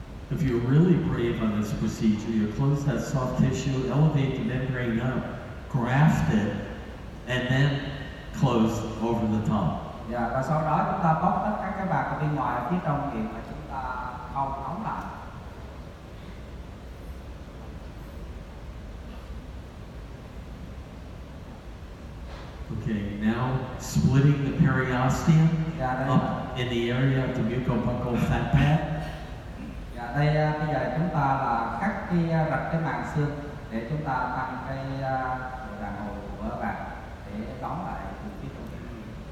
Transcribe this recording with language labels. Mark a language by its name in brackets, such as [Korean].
[English] If you're really brave on this procedure, you close that soft tissue, elevate the membrane up, graft it, and then close over the top. [Vietnamese] Và sau đó chúng ta bóc tất cả các bạc ở bên ngoài ở phía trong miệng và chúng ta khâu nóng lại. [English] Okay, now splitting the periosteum [Vietnamese] Dạ, [English] up in the area of the mucobuccal fat pad. [Vietnamese] Dạ, đây bây giờ chúng ta là cắt cái rạch cái màng xương để chúng ta tăng cái độ đàn hồi của bạn để đóng lại từ phía trong cái miệng.